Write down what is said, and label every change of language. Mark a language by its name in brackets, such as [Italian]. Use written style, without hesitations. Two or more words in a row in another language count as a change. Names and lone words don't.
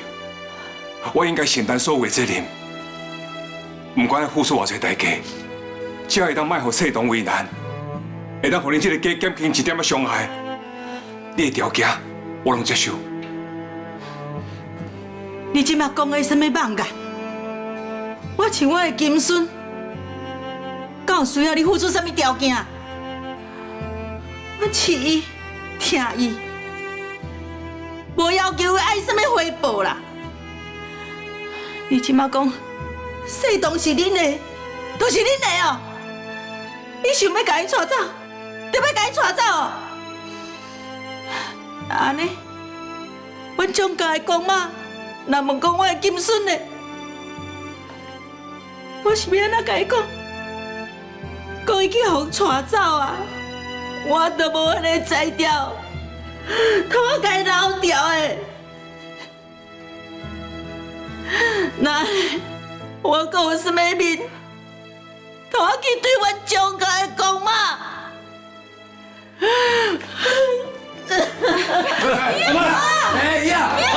[Min Nan Chinese] 我应该承担所有的责任，不管要付出偌济代价，只要会当卖互世东为难，会当互恁这个家减轻一点仔伤害，你的条件我拢接受。你即马讲的什么妄言？我像我的金孙，敢有需要你付出什么条件？我饲伊、疼伊，无要求伊爱什么回报啦。你即马讲世东是恁的，都是恁的哦。你想要甲伊带走，就要甲伊带走哦。安尼，阮蒋家的公妈，若问讲我的金孙呢，我是要安怎甲伊讲？讲伊去互带走啊！我都无安尼宰掉，通我甲伊留掉的。那我讲有什么面，通我去对阮蒋家的公妈？阿妈，哎呀，